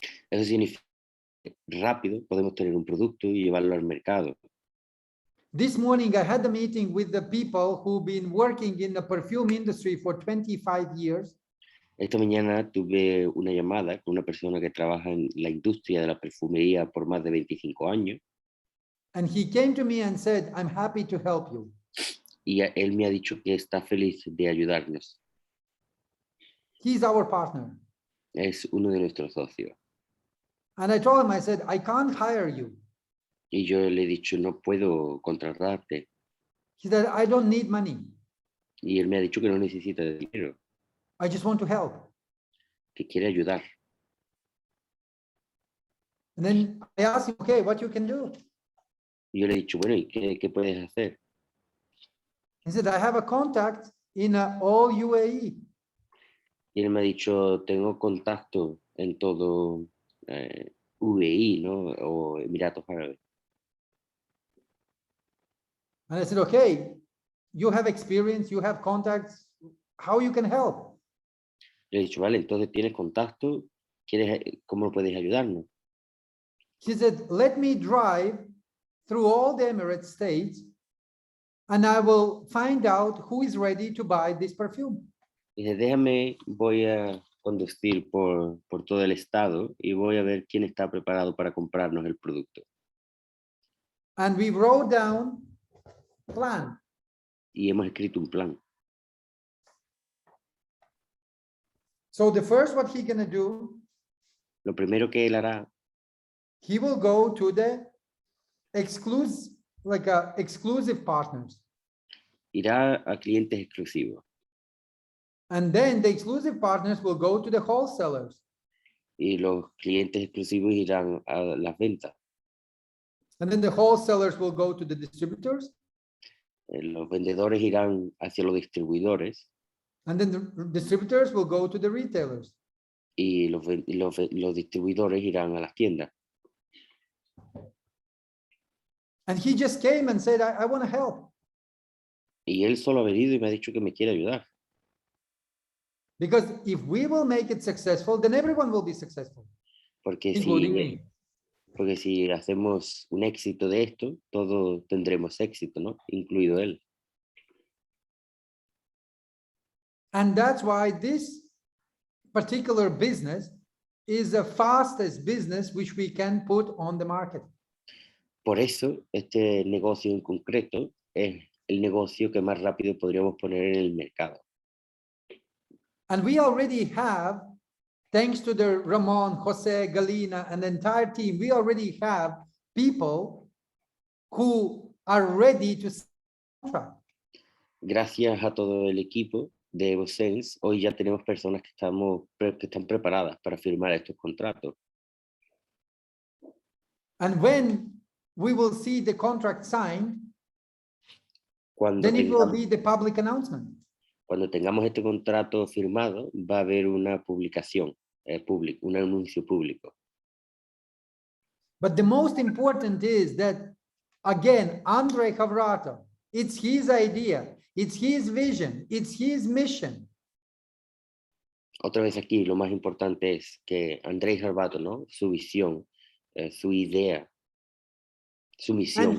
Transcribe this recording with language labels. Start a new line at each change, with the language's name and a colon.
Spanish: Eso significa que rápido podemos tener un producto y llevarlo al mercado.
English: This morning, I had a meeting with the people who've been working in the perfume industry for 25 years.
Spanish: Esta mañana tuve una llamada con una persona que trabaja en la industria de la perfumería por más de 25 años.
English: And he came to me and said, I'm happy to help you.
Spanish: Y él me ha dicho que está feliz de ayudarnos.
English: He's our partner.
Spanish: Es uno de nuestros socios.
English: And I told him, I said, I can't hire you.
Spanish: Y yo le he dicho, no puedo contratarte.
English: He said, I don't need money.
Spanish: Y él me ha dicho que no necesita dinero,
English: I just want to help.
Spanish: que quiere ayudar.
English: And then I asked him, okay, what you can do?
Spanish: Y yo le he dicho, bueno, ¿y qué puedes hacer?
English: He said, I have a contact in all UAE.
Spanish: Y él me ha dicho, tengo contacto en todo UAE, ¿no? O Emiratos Árabes.
English: And I said, okay, you have experience, you have contacts, how you can help?
Spanish: Le he dicho, vale, entonces tienes contacto, ¿cómo puedes ayudarnos?
English: He said, let me drive through all the Emirates states and I will find out who is ready to buy this perfume.
Spanish: Dice, déjame, voy a conducir por todo el estado y voy a ver quién está preparado para comprarnos el producto.
English: And we wrote down a plan.
Spanish: Y hemos escrito un plan.
English: So the first, what he's going to do,
Spanish: Lo primero que él hará,
English: he will go to the exclusive partners.
Spanish: irá a clientes exclusivos.
English: And then the exclusive partners will go to the wholesalers.
Spanish: Y los clientes exclusivos irán a las ventas.
English: And then the wholesalers will go to the distributors.
Spanish: Los vendedores irán hacia los distribuidores.
English: And then the distributors will go to the retailers.
Spanish: Y los distribuidores irán a las tiendas.
English: And he just came and said, I want to help.
Spanish: Y él solo ha venido y me ha dicho que me quiere ayudar.
English: Because if we will make it successful, then everyone will be successful,
Spanish: Porque
English: including me.
Spanish: si hacemos un éxito de esto, todos tendremos éxito, ¿no? Incluido él.
English: And that's why this particular business is the fastest business which we can put on the market.
Spanish: Por eso, este negocio en concreto es el negocio que más rápido podríamos poner en el mercado.
English: And we already have, thanks to the Ramon, Jose, Galina, and the entire team, we already have people who are ready to contract.
Spanish: Gracias a todo el equipo de EvoSense, hoy ya tenemos personas que están preparadas para firmar estos contratos.
English: And when we will see the contract signed,
Spanish: Cuando
English: then it will
Spanish: tengamos,
English: be the public announcement.
Spanish: cuando tengamos este contrato firmado, va a haber una publicación pública, un anuncio público.
English: But the most important is that, again, Andre Havrato, it's his idea, it's his vision, it's his mission.
Spanish: Otra vez aquí, lo más importante es que Andrés Jarbato, ¿no? Su visión, su idea, su misión.